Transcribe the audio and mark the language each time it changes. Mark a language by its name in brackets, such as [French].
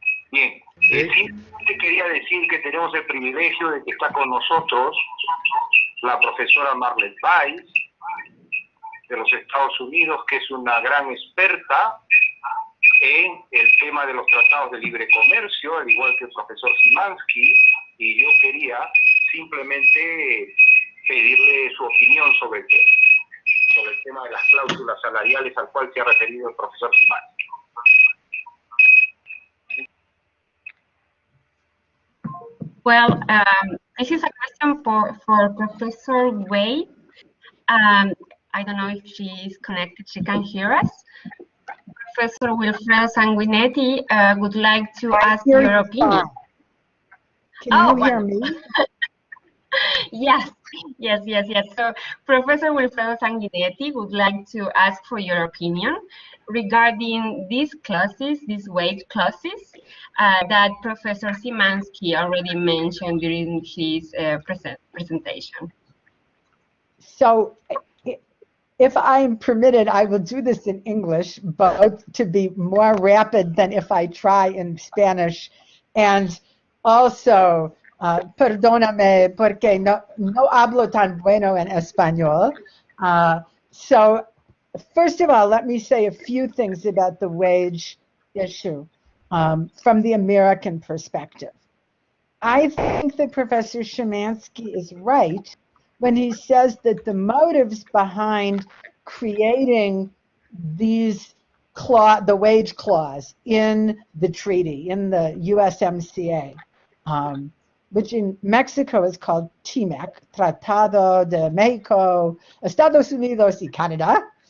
[Spanish] Bien. Simplemente quería decir que tenemos el privilegio de que está con nosotros la profesora Marlene Weiss, de los Estados Unidos, que es una gran experta en el tema de los tratados de libre comercio, al igual que el profesor Szymanski, y yo quería simplemente pedirle su opinión sobre el tema de las cláusulas salariales al cual se ha referido el profesor Szymanski. [English] Well, this is a question for Professor Wade. I don't know if she is connected, she can hear us. Professor Wilfredo Sanguinetti would like to ask your opinion. Can you hear me? Yes. So Professor Wilfredo Sanguinetti would like to ask for your opinion regarding these clauses, these wage clauses that Professor Szymanski already mentioned during his presentation. So, if I'm permitted, I will do this in English, both to be more rapid than if I try in Spanish. [Spanish] And also, perdóname porque no hablo tan bueno en español. [English] So, first of all, let me say a few things about the wage issue from the American perspective. I think that Professor Szymanski is right when he says that the motives behind creating the wage clause in the treaty, in the USMCA, which in Mexico is called TMEC, Tratado de México, Estados Unidos y Canadá.